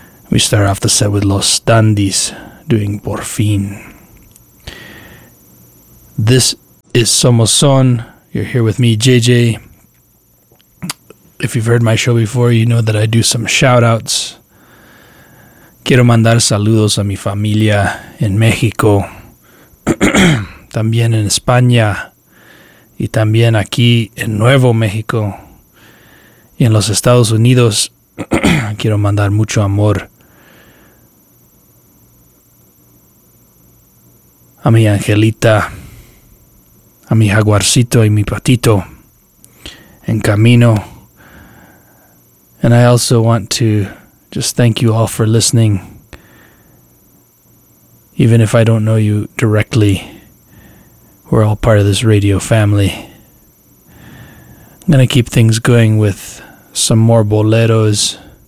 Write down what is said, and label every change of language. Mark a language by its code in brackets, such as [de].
[en] We start off the set with Los Dandies doing Por Fin. This is Somos Son. You're here with me, JJ. If you've heard my show before, you know that I do some shout-outs. [es] Quiero mandar saludos a mi familia en México, también en España, y también aquí en Nuevo México. Y en los Estados Unidos, quiero mandar mucho amor a mi angelita, a mi jaguarcito y mi patito en camino. [en] And I also want to just thank you all for listening. Even if I don't know you directly, we're all part of this radio family. I'm going to keep things going with some more boleros.